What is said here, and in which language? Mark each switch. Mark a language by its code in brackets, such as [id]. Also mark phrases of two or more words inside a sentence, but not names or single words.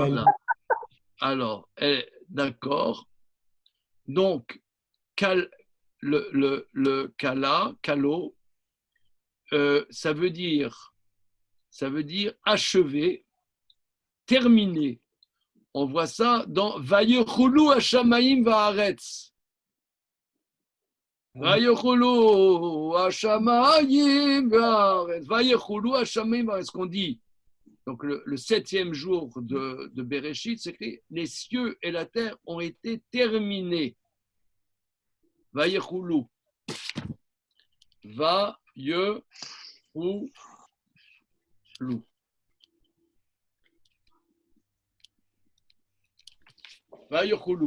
[fr] Voilà. Alors, d'accord. Donc, le Kala, Kalo, ça veut dire achever, terminer. On voit ça dans [he] ויכלו השמים והארץ. ויכלו השמים והארץ. ויכלו השמים והארץ. [fr] Qu'on dit. Donc, le 7e jour de Bereshit, c'est que les cieux et la terre ont été terminés. [he] ויכלו. ויכלו. Vayechulu.